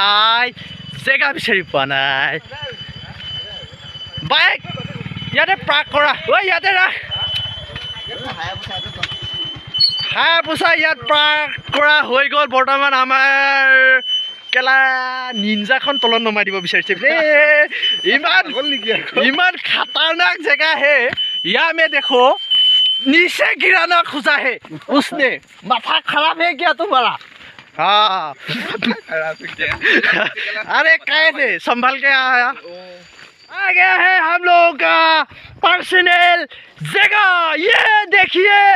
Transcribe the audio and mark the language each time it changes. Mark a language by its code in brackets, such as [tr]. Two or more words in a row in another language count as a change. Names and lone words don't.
[as] নাই বাইক ইয়াতে পাৰ্ক কৰা ঐ ইয়াতে ৰাখ হায়াবুসা ইয়াত পাৰ্ক কৰা হৈ গ'ল বৰ্তমান আমাৰ কেলা নিনজাখন তলত নমাই দিব বিচাৰিছে ইমান [hi] खतरनाक जगह है यहाँ में देखो नीचे गिराना खुजा है उसने माथा खराब है क्या तुम्हारा हाँ अरे कैसे संभल के आया आ गया है हम लोगों का पर्सनल जगह ये देखिए